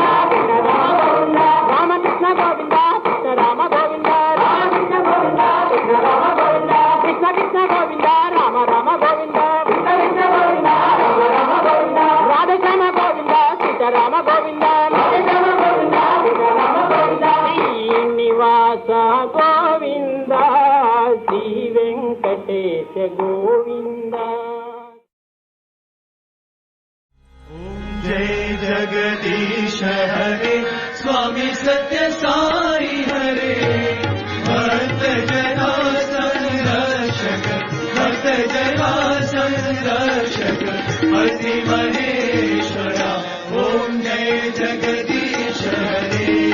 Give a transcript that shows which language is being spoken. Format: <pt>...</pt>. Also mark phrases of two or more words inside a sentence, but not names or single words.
<sa>కృష్ణ రామ గోవింద రామ కృష్ణ గోవింద కృష్ణ రామ గోవింద రామ కృష్ణ గోవింద కృష్ణ రామ గోవింద కృష్ణ కృష్ణ గోవింద రామ రామ గోవింద కృష్ణ కృష్ణ గోవింద రామ రామ గోవింద రాధశ్యామ గోవింద సీతారామ గోవింద రాధశ్యామ గోవింద సీతారామ గోవింద శ్రీనివాస గోవింద శ్రీ వెంకటేశ గోవింద</sa> <hi>जय जगदीश हरे स्वामी सत्य साई हरे भक्त जना संरक्षक भक्त जना संरक्षक अति महेश्वरा ओम जय जगदीश हरे</hi>